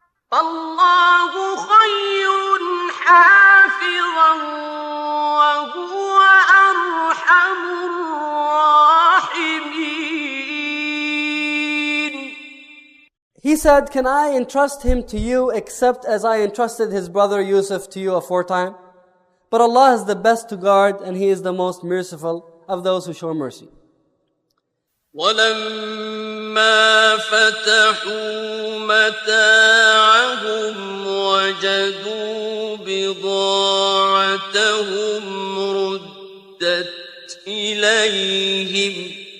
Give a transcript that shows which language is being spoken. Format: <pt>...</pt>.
<ar>فالله خير حافظا وهو أرحم الراحمين.</ar> <en>He said, can I entrust him to you except as I entrusted his brother Yusuf to you aforetime? But Allah is the best to guard, and He is the most merciful of those who show mercy.</en> <ar>ولما فتحوا متاعهم وجدوا بضاعتهم ردت إليهم</ar>